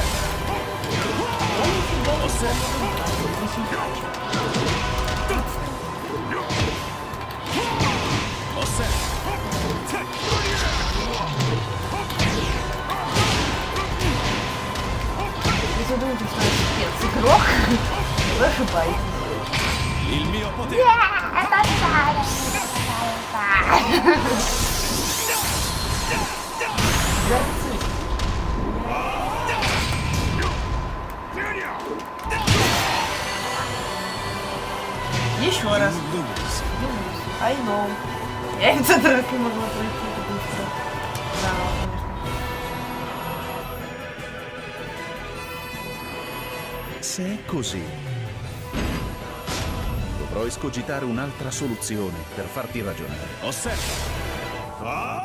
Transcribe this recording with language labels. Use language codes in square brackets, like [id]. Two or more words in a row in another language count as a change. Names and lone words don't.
[ru] Я нифига не знаю. Если вы думаете, что я специгрок, вы ошибаетесь. [it] Il mio potere! [ru] Еще раз. [en] I know. [ru] Я этот раз не могла пройти, потому что... Да, конечно. [it] Se è così, dovrò escogitare un'altra soluzione per farti ragionare. Osserva!